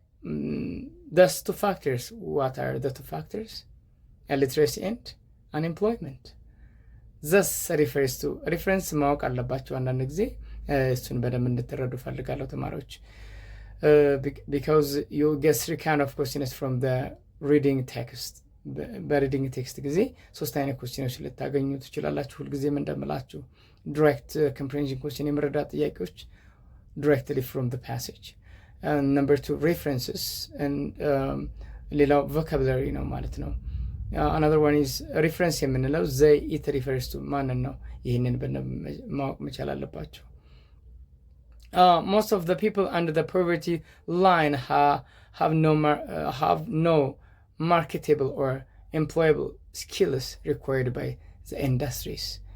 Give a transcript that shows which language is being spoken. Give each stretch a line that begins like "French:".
English: Those two factors, what are the two factors? Illiteracy and unemployment. This refers to reference
Amharic: ማወቅ አለባቸው አንዳንድ ጊዜ እሱን በደንብ እንድትረዱ ፈልጋለሁ ተማሪዎች።
English: Because you get three kind of questions from the reading text.
Amharic: በሪዲንግ ቴክስት ጊዜ 3 አይነት ኮስቲኖች ልታገኙ ትችላላችሁ። ሁልጊዜም እንደምላችሁ
English: direct comprehension question
Amharic: የመረዳት ጥያቄዎች
English: directly from the passage. And number 2 references, and
Amharic: ሌላው vocabulary ነው ማለት ነው።
English: Another one is reference የምንለው they it refers to ማንን ነው።
Amharic: ይህንን ማወቅ መቻል አለባቸው።
English: Most of the people under the poverty line have no marketable or employable skills required by the industries.